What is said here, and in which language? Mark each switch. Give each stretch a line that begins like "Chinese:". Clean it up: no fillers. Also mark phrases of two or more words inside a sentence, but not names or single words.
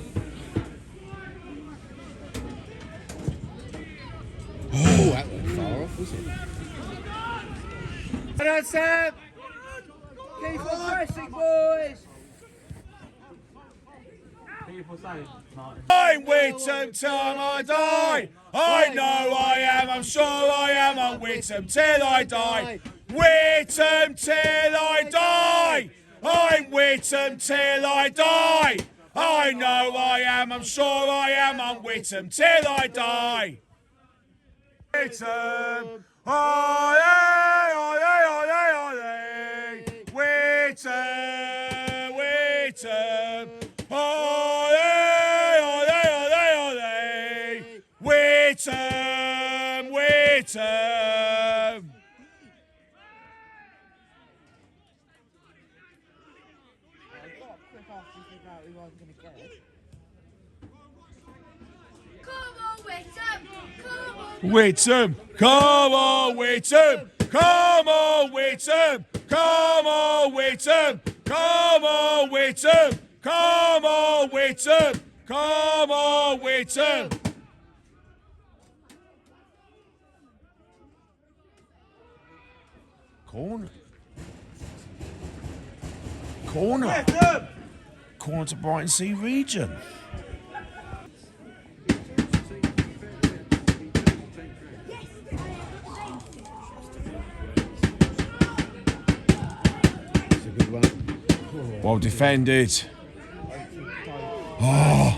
English: Oh, that went far off. is it? Well done, Sam. Keep on pressing, boys. I'm Witham till I die. I know I am, I'm sure I am. I'm Witham till I die. Witham till I die. I'm Witham till I die. I know I am, I'm sure I am. I'm Witham till I die. Witham, ole, ole, ole, ole. Witham, Witham, ole, ole, ole, ole. Witham, Witham. Come on, Witham. Come on. Witham, come on, Witham, come on, Witham, come on, Witham, come on, Witham, come on, Witham, come on, Witham. Corner. Corner. Corner to Brightlingsea Regent. Well defended. Oh.